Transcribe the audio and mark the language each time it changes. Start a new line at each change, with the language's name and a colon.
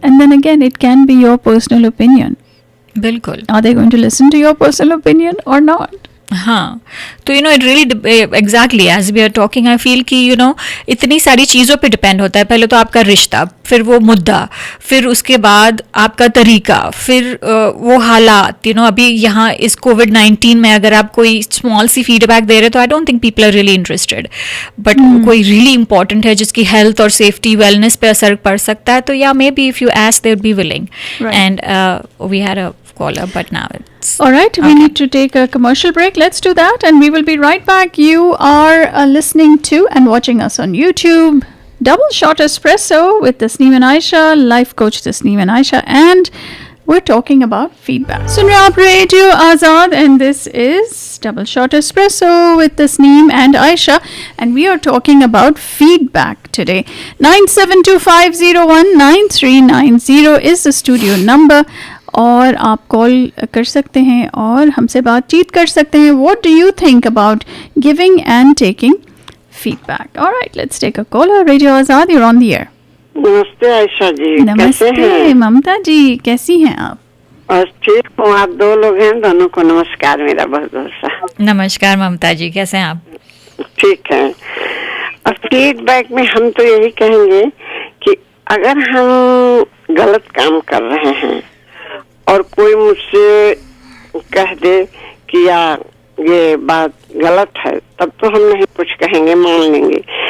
English: And then again, it can be your personal opinion.
Hindi: बिल्कुल.
English: Are they going to listen to your personal opinion or not?
Hindi: हाँ, तो
English: it really exactly as we are talking, I feel
Hindi: कि इतनी सारी चीज़ों पे depend होता है. पहले तो आपका रिश्ता, फिर वो मुद्दा, फिर उसके बाद आपका तरीका, फिर वो हालात. अभी यहाँ इस कोविड-19 में अगर आप कोई स्मॉल सी फीडबैक दे रहे तो
English: I don't think people are really interested.
Hindi: But कोई रियली इंपॉर्टेंट है जिसकी हेल्थ और सेफ्टी वेलनेस पे असर पड़ सकता है, तो या
English: May be if you ask they would be willing. And we had a caller, but now it's all right. We need to take a commercial break. Let's do that, and we will be right back. You are listening to and watching us on YouTube. Double Shot Espresso with Tasneem and Ayesha, life coach Tasneem and Ayesha, and we're talking about feedback.
Hindi: Sun rahe aap
English: Radio Azad, and this is Double Shot Espresso with Tasneem and Ayesha, and we are talking about feedback today. 9725019390 is the studio number.
Hindi: और आप call कर सकते हैं और हमसे बातचीत कर सकते हैं.
English: What do you think about giving and taking feedback? All right, let's take a caller. Radio Azad, you're on the air.
Hindi: नमस्ते आयशा जी. नमस्ते ममता जी, कैसी हैं आप? बस ठीक हूँ. आप दो लोग हैं, दोनों को नमस्कार मेरा बहुत बहुत सा. नमस्कार ममता जी, कैसे हैं आप? ठीक है. और फीडबैक में हम तो यही कहेंगे कि अगर हम गलत काम कर रहे हैं और कोई मुझसे कह दे कि यार ये बात गलत है, तब तो हम नहीं कुछ कहेंगे, मान लेंगे.